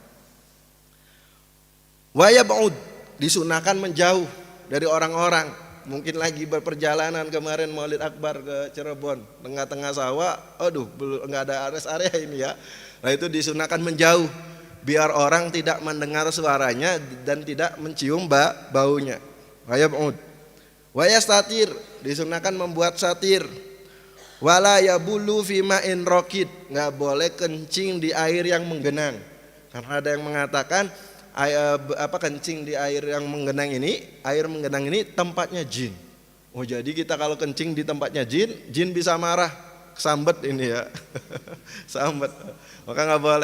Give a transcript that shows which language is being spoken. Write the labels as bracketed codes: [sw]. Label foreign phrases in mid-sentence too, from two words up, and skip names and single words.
[ar] ويبعد, [id] disunahkan menjauh dari orang-orang. Mungkin lagi berperjalanan kemarin Maulid Akbar ke Cirebon, tengah-tengah sawah, aduh belum enggak ada [en] rest area [id] ini ya. Nah itu disunahkan menjauh biar orang tidak mendengar suaranya dan tidak mencium baunya. [ar] ويبعد. ويستتر, [id] disunahkan membuat satir. [ar] ولا يبول في ماء راكد, [id] enggak boleh kencing di air yang menggenang. Karena ada yang mengatakan kencing di air yang menggenang ini tempatnya jin. Oh jadi kita kalau kencing di tempatnya jin bisa marah, kesambet ini ya. Sambet. Maka nggak boleh.